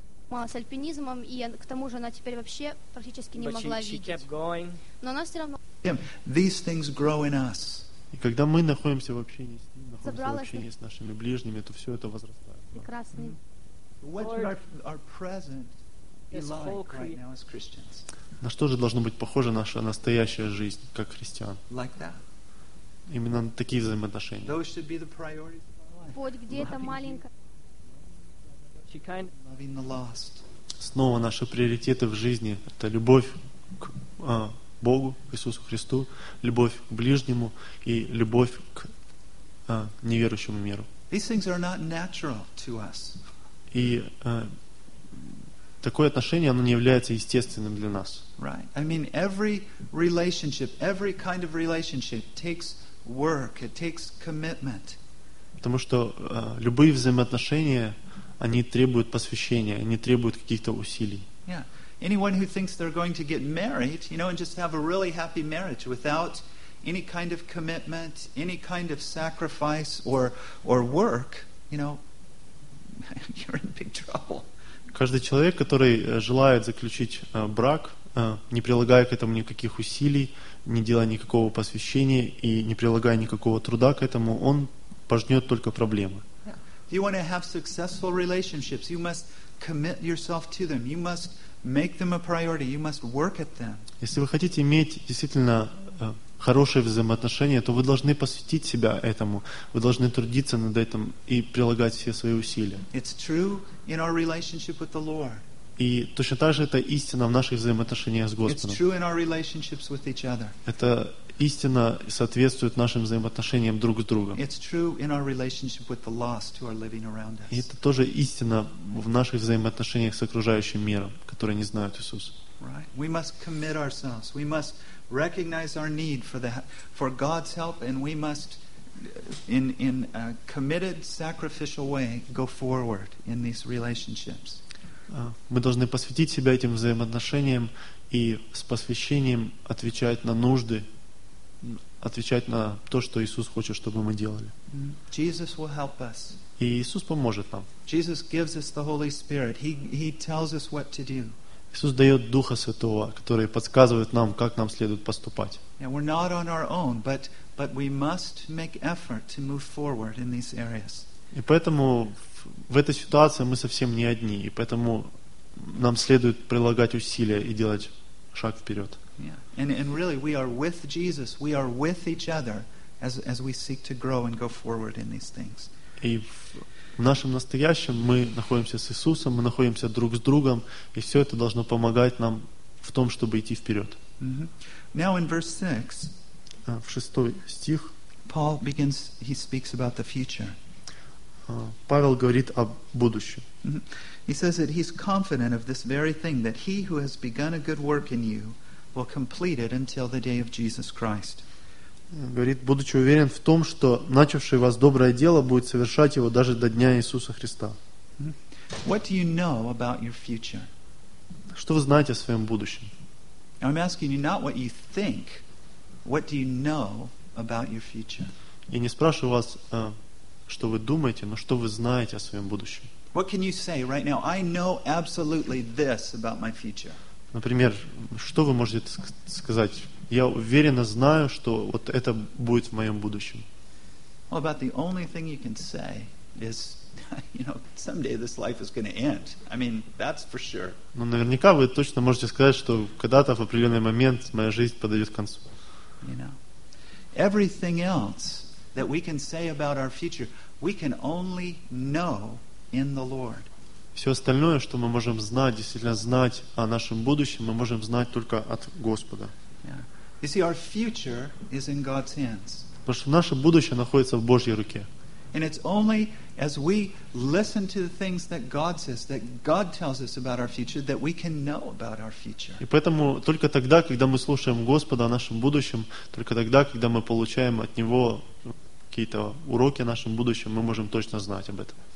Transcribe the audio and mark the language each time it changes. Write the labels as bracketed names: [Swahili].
[Russian] С альпинизмом, и к тому же она теперь вообще практически не могла видеть. Но она все равно. [English] These things grow in us. [Russian] И когда мы находимся в общении с Ним, находимся в общении с нашими ближними, то все это возрастает. Прекрасный. [English] What should our present be like right now as Christians? [Russian] На что же должно быть похоже наша настоящая жизнь как христиан? [English] Like that. [Russian] Именно на такие взаимоотношения. [English] Those should be the priorities of our life. [Russian] Вот где эта маленькая. [English] Loving the lost. [Russian] Снова наши приоритеты в жизни – это любовь к Богу, к Иисусу Христу, любовь к ближнему и любовь к неверующему миру. [English] These things are not natural to us. [Russian] И такое отношение, оно не является естественным для нас. [English] Right. I mean, every relationship, every kind of relationship takes work, it takes commitment. [Russian] Потому что любые взаимоотношения – они требуют посвящения, они требуют каких-то усилий. [English] Yeah. Anyone who thinks they're going to get married, you know, and just have a really happy marriage without any kind of commitment, any kind of sacrifice or work, you know, you're in big trouble. [Russian] Каждый человек, который желает заключить брак, не прилагая к этому никаких усилий, не делая никакого посвящения и не прилагая никакого труда к этому, он пожнет только проблемы. [English] You want to have successful relationships. You must commit yourself to them. You must make them a priority. You must work at them. [Russian] Если вы хотите иметь действительно хорошие взаимоотношения, то вы должны посвятить себя этому. Вы должны трудиться над этим и прилагать все свои усилия. [English] It's true in our relationship with the Lord. [Russian] И точно так же это истина в наших взаимоотношениях с Господом. [English] It's true in our relationships with each other. [Russian] Это истина соответствует нашим взаимоотношениям друг с другом. [English] It's true in our relationship with the lost who are living around us. [Russian] И это тоже истина в наших взаимоотношениях с окружающим миром, которые не знают Иисуса. [English] Right. We must commit ourselves. We must recognize our need for God's help, and we must in a committed sacrificial way go forward in these relationships. [Russian] Мы должны посвятить себя этим взаимоотношениям и с посвящением отвечать на нужды, отвечать на то, что Иисус хочет, чтобы мы делали. [English] Jesus will help us. [Russian] И Иисус поможет нам. [English] Jesus gives us the Holy Spirit. He tells us what to do. [Russian] Иисус дает Духа Святого, который подсказывает нам, как нам следует поступать. [English] And we're not on our own, but we must make effort to move forward in these areas. [Russian] И поэтому в этой ситуации мы совсем не одни, и поэтому нам следует прилагать усилия и делать шаг вперед. [English] And really, we are with Jesus, we are with each other as we seek to grow and go forward in these things. [Russian] И в нашем настоящем мы находимся с Иисусом, мы находимся друг с другом, и все это должно помогать нам в том, чтобы идти вперед. [English] Mm-hmm. Now in verse 6, [Russian] в шестой стих, [English] Paul begins, he speaks about the future. [Russian] Павел говорит о будущем. [English] He says that he's confident of this very thing, that he who has begun a good work in you will complete it until the day of Jesus Christ. [Russian] Говорит, будучи уверен в том, что начавший вас доброе дело будет совершать его даже до дня Иисуса Христа. [English] What do you know about your future? [Russian] Что вы знаете о своем будущем? [English] I'm asking you not what you think. What do you know about your future? [Russian] Я не спрашиваю вас, что вы думаете, но что вы знаете о своем будущем? [English] What can you say right now? I know absolutely this about my future. [Russian] Например, что вы можете сказать? Я уверенно знаю, что вот это будет в моем будущем. [English] Well, about the only thing you can say is, you know, someday this life is going to end. I mean, that's for sure. [Russian] Но наверняка вы точно можете сказать, что когда-то в определенный момент моя жизнь подойдет к концу. [English] You know, everything else that we can say about our future, we can only know in the Lord. [Russian] Все остальное, что мы можем знать, действительно знать о нашем будущем, мы можем знать только от Господа. [English] Yeah. You see, our future is in God's hands. [Russian] Потому что наше будущее находится в Божьей руке. [English] And it's only as we listen to the things that God says, that God tells us about our future, that we can know about our future. [Russian] И поэтому только тогда, когда мы слушаем Господа о нашем будущем, только тогда, когда мы получаем от Него какие-то уроки о нашем будущем, мы можем точно знать об этом.